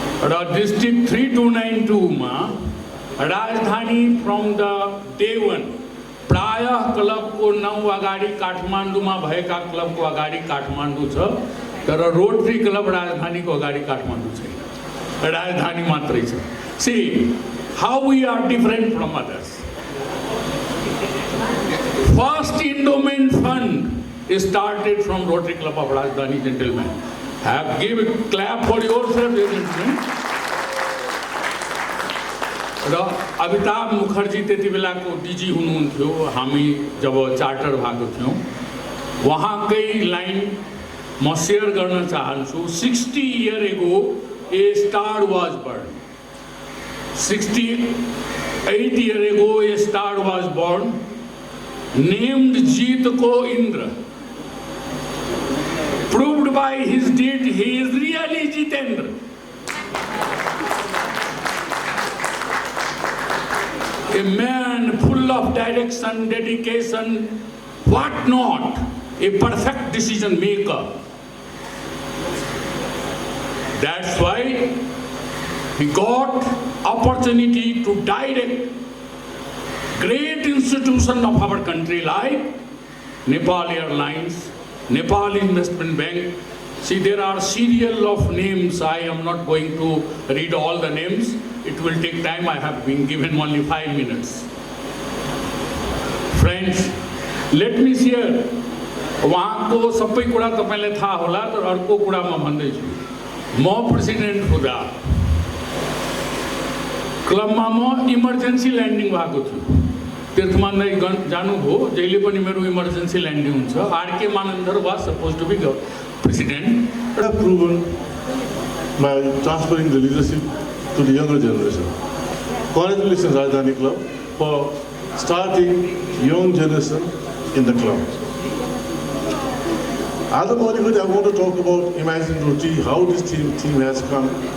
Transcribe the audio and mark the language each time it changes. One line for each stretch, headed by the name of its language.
Nepali: र डिस्ट्रिक्ट 3292 मा राजधानी
English: from the day one
Nepali: प्रायः क्लबको 9 अगाडि काठमाडौँमा भएका क्लबको अगाडि काठमाडौँ छ, तर रोटरी क्लब राजधानीको अगाडि काठमाडौँ छैन। Rajdhani matrai cha.
English: See how we are different from others. First endowment fund is started from Rotary Club of Rajdhani, gentlemen. Give a clap for yourself, gentlemen.
Nepali: र अमिताभ मुखर्जी त्यति बेलाको डिजी हुनुहुन्थ्यो, हामी जब चार्टर भएको थियौँ, उहाँकै लाइन म सेयर गर्न चाहन्छु.
English: 60 years ago a star was born. 68 years ago a star was born named Jeet Ko Indra. Proved by his deed he is really Jitendra. A man full of direction, dedication, what not, a perfect decision maker. That's why he got opportunity to direct great institution of our country like Nepal Airlines, Nepal Investment Bank. See, there are serial of names. I am not going to read all the names. It will take time. I have been given only 5 minutes. Friends, let me share.
Nepali: उहाँको सबै कुरा तपाईलाई थाहा होला, तर अर्को कुरा म भन्दैछु. म प्रेसिडेन्ट हुँदा क्लबमा म इमर्जेन्सी ल्यान्डिङ भएको छु. तीर्थमान दाइ जानुभयो, जहिले पनि मेरो इमर्जेन्सी ल्यान्डिङ हुन्छ.
English: RK Manandhar was suppose to be president. I have proven by transferring the leadership to the younger generation. Congratulations, Rajdhani Club, for starting young generation in the club. As a Bollywood, I want to talk about Imagine Roti, how this team has come.